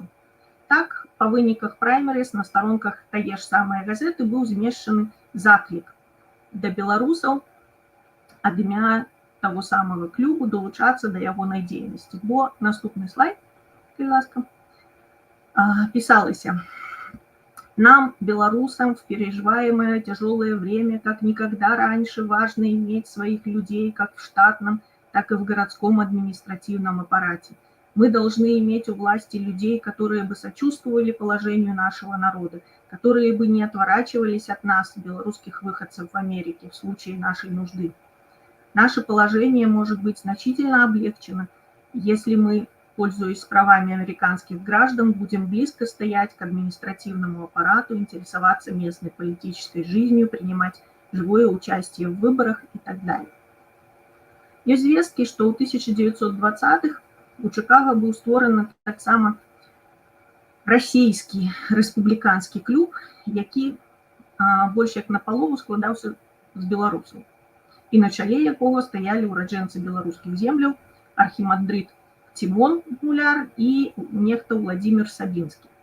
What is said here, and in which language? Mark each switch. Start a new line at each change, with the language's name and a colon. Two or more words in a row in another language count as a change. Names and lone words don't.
Belarusian: Так, па выніках праймеріз на старонках тае ж самай газеты быў змешчаны заклік да беларусаў ад імя таго самага клубу долучацца да ягонай дзейнасці. Бо наступны слайд, калі ласка, пісалася:
Russian: «Нам, белорусам, в переживаемое тяжелое время, как никогда раньше, важно иметь своих людей как в штатном, так и в городском административном аппарате. Мы должны иметь у власти людей, которые бы сочувствовали положению нашего народа, которые бы не отворачивались от нас, белорусских выходцев в Америке, в случае нашей нужды. Наше положение может быть значительно облегчено, если мы, пользуясь правами американских граждан, будем близко стоять к административному аппарату, интересоваться местной политической жизнью, принимать живое участие в выборах и так далее».
Belarusian: Ёсць звесткі, што ў 1920-х у Чыкага быў створаны таксама расійскі рэспубліканскі клуб, які больш як напалову складаўся з беларусаў, і на чале якога стаялі ўраджэнцы беларускіх земляў архімандрыт Тимон Гуляр і нехта Владимир Сабінскі.